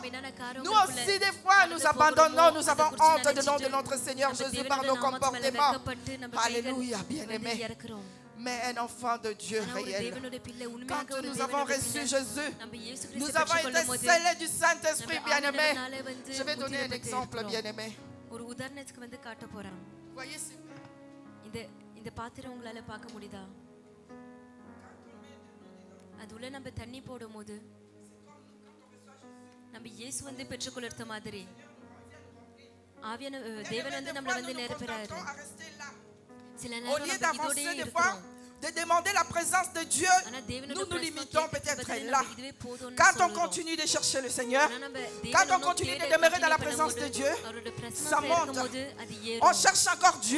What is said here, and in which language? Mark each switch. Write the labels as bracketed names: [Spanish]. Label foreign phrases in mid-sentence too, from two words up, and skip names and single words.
[French] Nous aussi, des fois, nous abandonnons. Nous avons honte du nom de notre Seigneur Jésus par nos comportements. Alléluia, bien-aimés. Mais un enfant de Dieu réel. Quand nous avons reçu Jésus, nous avons été scellés du Saint-Esprit, bien-aimé. Je vais donner un exemple, bien-aimé. Voyez [Tamil] இந்த பாத்திரம் உங்களால பார்க்க முடியுதா? அதுல நம்ம தண்ணி போடும்போது நம்ம இயேசு வந்து பெற்றுக்கொள்ளுற மாதிரி ஆவியான தேவன் வந்து நம்மள வந்து நிரப்புறாரு. [French] Au lieu d'avancer des fois, de demander la présence de Dieu, nous nous limitons peut-être là. Quand on continue de chercher le Seigneur, quand on continue de demeurer dans la présence de Dieu, ça monte. On cherche encore Dieu.